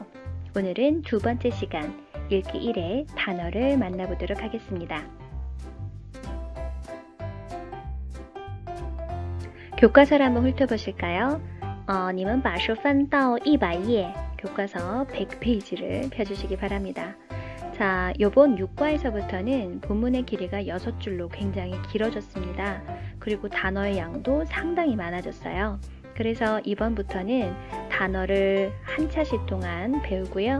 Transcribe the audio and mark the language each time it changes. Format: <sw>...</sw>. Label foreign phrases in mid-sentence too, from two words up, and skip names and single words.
<ko>오늘은 두 번째 시간 읽기 1의 단어를 만나보도록 하겠습니다. 교과서를 한번 훑어보실까요?</ko> <zh>你们把书翻到100页</zh> <ko>교과서 100페이지를 펴주시기 바랍니다. 자, 요번 6과에서부터는 본문의 길이가 6줄로 굉장히 길어졌습니다. 그리고 단어의 양도 상당히 많아졌어요. 그래서 이번부터는 단어를 한 차씩 동안 배우고요.</ko>